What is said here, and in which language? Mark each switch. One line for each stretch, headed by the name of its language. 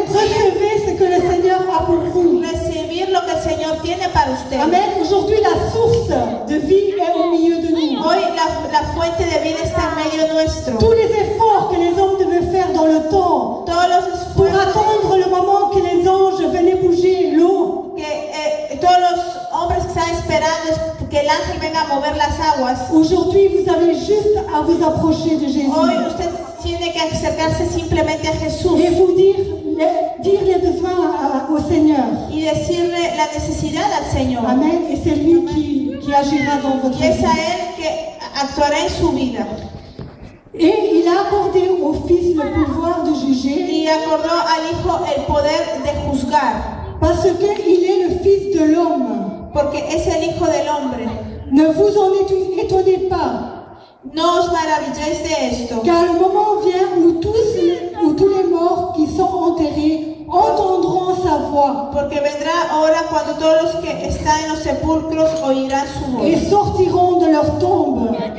French: Recevez ce que le Seigneur a pour vous.
Spanish: Recibir lo que el Señor tiene para usted.
French: Amen. Aujourd'hui, la source de vie est au milieu de nous.
Spanish: Hoy la fuente de vida está en medio nuestro.
French: Tous les efforts que les hommes devaient faire dans le temps
Spanish: Todos los
French: pour
Spanish: esfuerzos
French: attendre le moment que les anges venaient bouger l'eau.
Spanish: que todos los hombres que están esperando es que el ángel venga a mover las aguas.
French: Aujourd'hui, vous avez juste à vous approcher de Jésus
Spanish: Hoy usted tiene que acercarse simplemente a Jesús
French: et vous dire les besoins au Seigneur.
Spanish: y decirle la necesidad al Señor.
French: Amen. Et c'est lui qui agira dans votre
Spanish: Y es
French: vie.
Spanish: a Él que actuará en su vida.
French: Et il a accordé au Fils le pouvoir de juger
Spanish: Y acordó al Hijo el poder de juzgar,
French: parce qu'il est le Fils de l'homme.
Spanish: porque es el Hijo del hombre.
French: Ne vous en étonnez pas,
Spanish: No os maravilléis de esto,
French: car le moment vient où tous les morts qui sont enterrés entendront sa voix
Spanish: porque vendrá hora cuando todos los que están en los sepulcros oirán su voz.
French: et sortiront de leur tombe.